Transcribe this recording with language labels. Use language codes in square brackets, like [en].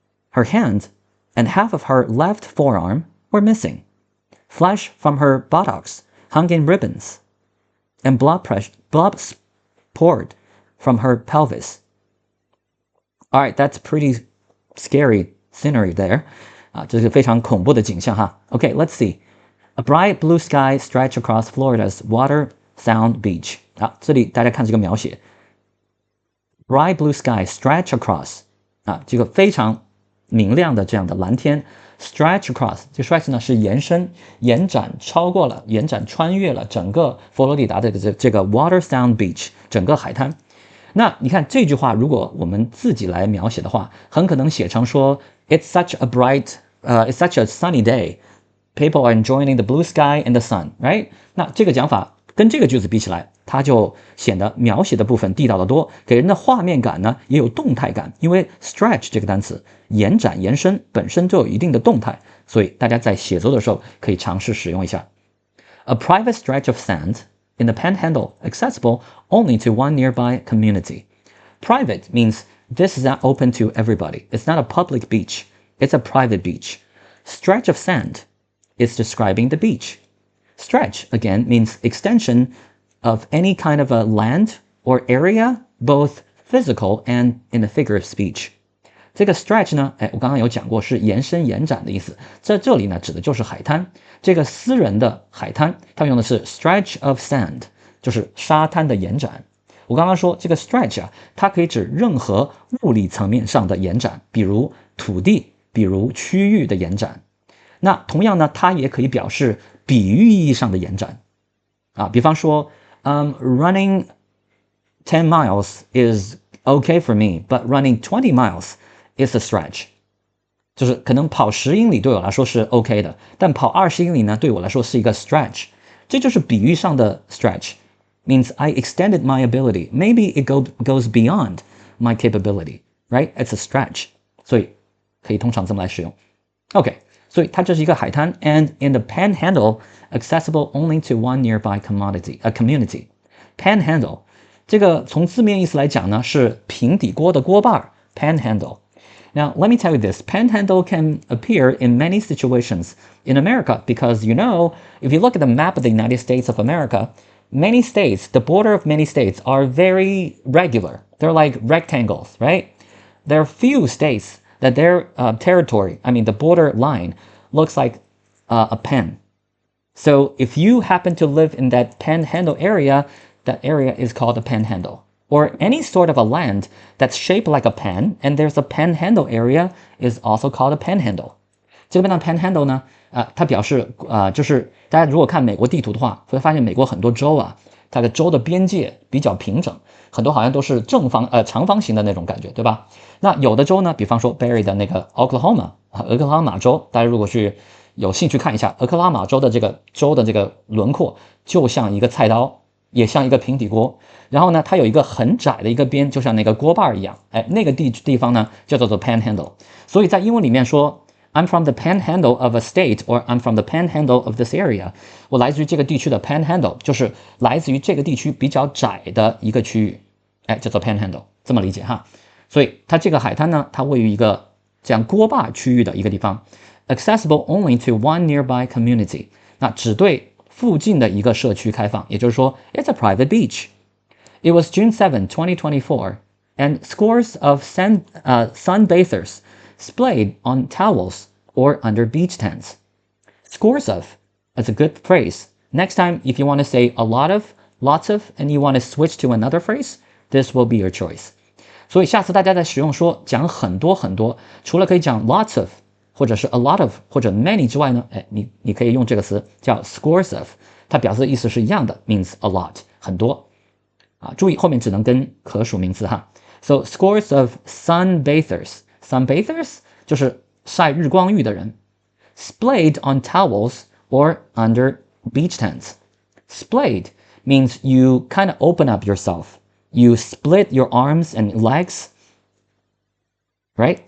[en] Her hand and half of her left forearm were missing. Flesh from her buttocks hung in ribbons, and blood poured from her pelvis. All right, that's pretty scary scenery there. [zh] 这是非常恐怖的景象哈。 [en] Okay, let's see. A bright blue sky stretched across Florida's Watersound Beach. [zh] 这里大家看这个描写 ， [en] bright blue sky stretch across [zh] 这个非常明亮的这样的蓝天 ，stretch across 这 stretch 呢是延伸、延展、穿越了整个佛罗里达的这个 Watersound Beach 整个海滩。那你看这句话，如果我们自己来描写的话，很可能写成说 [en] It's such a sunny day. People are enjoying the blue sky and the sun, right? [zh] 那这个讲法跟这个句子比起来，它就显得描写的部分地道得多，给人的画面感呢也有动态感。因为 stretch 这个单词延展、延伸本身就有一定的动态，所以大家在写作的时候可以尝试使用一下。 [en] A private stretch of sand in the Panhandle, accessible only to one nearby community. Private means this is not open to everybody. It's not a public beach. It's a private beach. Stretch of sand is describing the beach. Stretch, again, means extension of any kind of a land or area, both physical and in the figure of speech. [zh] 这个 stretch 呢，我刚刚有讲过是延伸延展的意思，在这里呢指的就是海滩，这个私人的海滩，它用的是 stretch of sand， 就是沙滩的延展。我刚刚说这个 stretch 啊，它可以指任何物理层面上的延展，比如土地，比如区域的延展。那同样呢，它也可以表示比喻意义上的延展啊，比方说， [en] running 10 miles is okay for me, but running 20 miles is a stretch。 [zh] 就是可能跑10英里对我来说是 OK 的，但跑20英里呢，对我来说是一个 stretch。这就是比喻上的 stretch。 [en] Means I extended my ability. Maybe it goes beyond my capability, right? It's a stretch. [zh] 所以可以通常这么来使用。 [en] OK， [zh] 所以它这是一个海滩 [en] ，and in the panhandle, accessible only to one nearby community. [zh] Panhandle， 这个从字面意思来讲呢，是平底锅的锅把 panhandle。 [en] Now, let me tell you this. Panhandle can appear in many situations in America because, if you look at the map of the United States of America, many states, the border of many states are very regular. They're like rectangles, right? There are few states that their territory, the border line, looks like a pen. So if you happen to live in that panhandle area, that area is called a panhandle.Or any sort of a land that's shaped like a pen, and there's a panhandle area, is also called a panhandle. [zh] 这个边的 panhandle 呢，它表示就是大家如果看美国地图的话，会发现美国很多州啊，它的州的边界比较平整，很多好像都是长方形的那种感觉，对吧？那有的州呢，比方说 Barry 的那个 Oklahoma， 俄克拉马州，大家如果有兴趣看一下俄克拉马州的这个州的这个轮廓，就像一个菜刀，也像一个平底锅。然后呢，它有一个很窄的一个边，就像那个锅把一样，那个地方呢叫做 panhandle。所以在英文里面说 [en] I'm from the panhandle of a state or I'm from the panhandle of this area， [zh] 我来自于这个地区的 panhandle， 就是来自于这个地区比较窄的一个区域，叫做 panhandle， 这么理解哈。所以它这个海滩呢，它位于一个这样锅把区域的一个地方 [en] ，accessible only to one nearby community， [zh] 那只对附近的一个社区开放，也就是说 [en] it's a private beach。It was June 7, 2024, and scores of sunbathers splayed on towels or under beach tents. Scores of is a good phrase. Next time, if you want to say a lot of, lots of, and you want to switch to another phrase, this will be your choice. [zh] 所以下次大家在使用说讲很多很多，除了可以讲 lots of 或者是 a lot of 或者 many 之外呢，你可以用这个词叫 scores of， 它表示的意思是一样的 ，means a lot 很多。注意后面只能跟可数名词哈。 [en] So scores of sunbathers [zh] 就是晒日光浴的人。 [en] Splayed on towels or under beach tents. Splayed means you kind of open up yourself. You split your arms and legs, right?